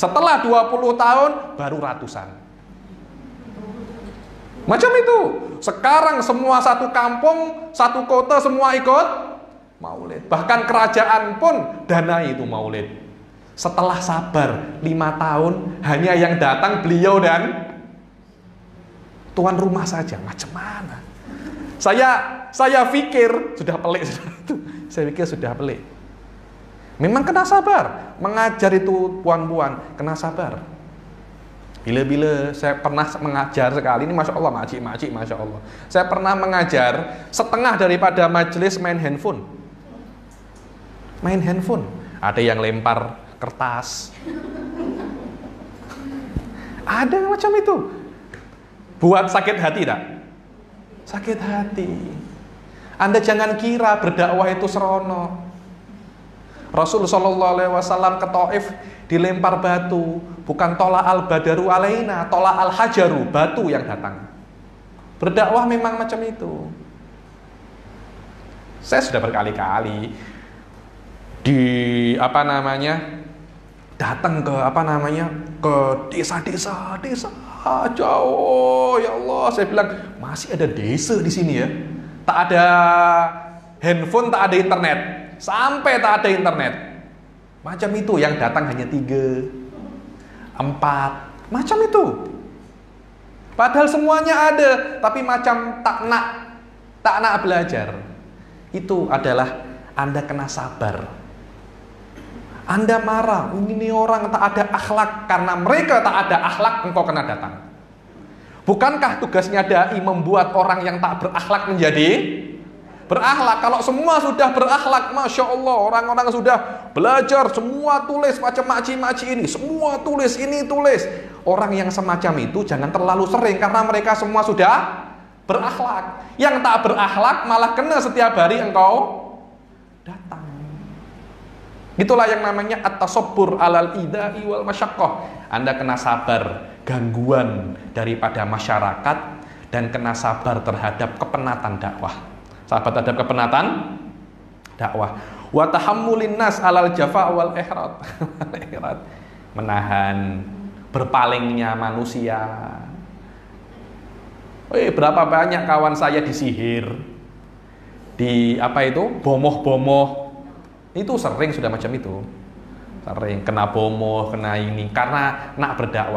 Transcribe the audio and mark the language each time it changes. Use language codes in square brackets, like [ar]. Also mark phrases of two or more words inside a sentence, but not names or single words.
[ms] Setelah 20 tahun, baru ratusan. Macam itu. Sekarang semua satu kampung, satu kota, semua ikut maulid. Bahkan kerajaan pun danai itu maulid. Setelah sabar 5 tahun, hanya yang datang beliau dan tuan rumah saja. Macam mana? Saya pikir sudah pelik. Saya pikir sudah pelik. Memang kena sabar. Mengajar itu puan-puan kena sabar. Bila-bila saya pernah mengajar sekali, ini Masya Allah, makcik, Masya Allah. Saya pernah mengajar, setengah daripada majelis main handphone. Main handphone. Ada yang lempar kertas. Ada yang macam itu. Buat sakit hati tak? Sakit hati. Anda jangan kira berdakwah itu serono. Rasul sallallahu alaihi wasallam ke Taif dilempar batu, bukan [ar] tola al badaru alaina, tola al hajaru, [ms] batu yang datang. Berdakwah memang macam itu. Saya sudah berkali-kali datang ke desa-desa jauh, ya Allah. Saya bilang, masih ada desa di sini ya. Tak ada handphone, tak ada internet. Sampai tak ada internet. Macam itu, yang datang hanya 3, 4, macam itu. Padahal semuanya ada, tapi macam tak nak belajar. Itu adalah Anda kena sabar. Anda marah, ini orang tak ada akhlak. Karena mereka tak ada akhlak, engkau kena datang. Bukankah tugasnya dai membuat orang yang tak berakhlak menjadi berakhlak? Kalau semua sudah berakhlak, Masya Allah, orang-orang sudah belajar, semua tulis macam makci-makci ini, semua tulis, ini tulis. Orang yang semacam itu jangan terlalu sering, karena mereka semua sudah berakhlak. Yang tak berakhlak malah kena setiap hari engkau datang. Itulah yang namanya [ar] at-tasabbur alal idai wal masyaqqah. [ms] Anda kena sabar gangguan daripada masyarakat dan kena sabar terhadap kepenatan dakwah. Sahabat terhadap kepenatan dakwah. [ar] Wa tahammulin nas alal jafa wal ihrat. [ms] Menahan berpalingnya manusia. Berapa banyak kawan saya disihir, bomoh-bomoh. Itu sering sudah macam itu. Sering kena bomoh, kena ini karena nak berdakwah.